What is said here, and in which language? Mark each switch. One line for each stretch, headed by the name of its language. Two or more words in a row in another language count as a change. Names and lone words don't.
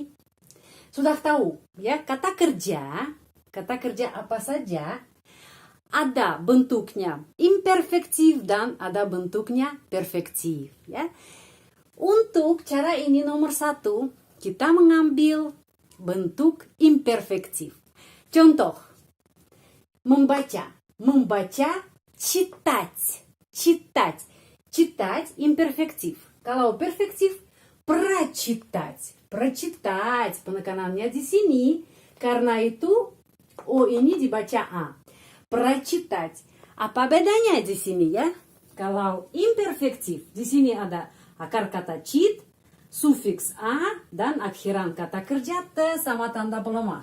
Indonesian: Sudah tahu ya kata kerja apa saja ada bentuknya imperfektif dan ada bentuknya perfektif ya. Untuk cara ini nomor 1 kita mengambil bentuk imperfektif. Contoh, membaca,
Russian: читать, читать imperfektif.
Indonesian: Kalau perfektif, прочитать, penekanannya di sini. Karena itu O ini dibaca A. Прочитать. Apa bedanya di sini ya? Kalau imperfektif, di sini ada akar kata чит, sufiks a dan akhiran kata kerja t sama tanda pelemah.